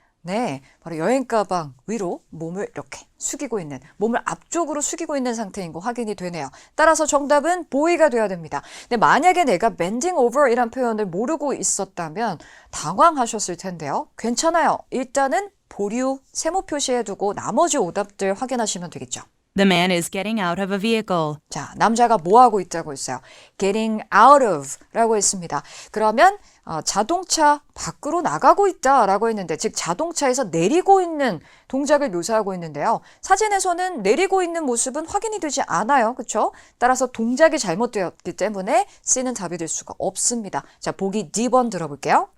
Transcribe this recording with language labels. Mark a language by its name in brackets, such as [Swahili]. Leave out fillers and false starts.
[Korean] 네, 바로 여행 가방 위로 몸을 이렇게 숙이고 있는, 몸을 앞쪽으로 숙이고 있는 상태인 거 확인이 되네요. 따라서 정답은 boy가 돼야 됩니다. 근데 만약에 내가 bending over 이란 표현을 모르고 있었다면 당황하셨을 텐데요. 괜찮아요. 일단은 보류, 세모 표시해두고 나머지 오답들 확인하시면 되겠죠. [English] The man is getting out of a vehicle. [Korean] 자, 남자가 뭐 하고 있다고 했어요? [English] getting out of [Korean] 라고 했습니다. 그러면 자동차 밖으로 나가고 있다라고 했는데, 즉 자동차에서 내리고 있는 동작을 묘사하고 있는데요. 사진에서는 내리고 있는 모습은 확인이 되지 않아요. 그렇죠? 따라서 동작이 잘못되었기 때문에 C는 답이 될 수가 없습니다. 자, 보기 D번 들어볼게요.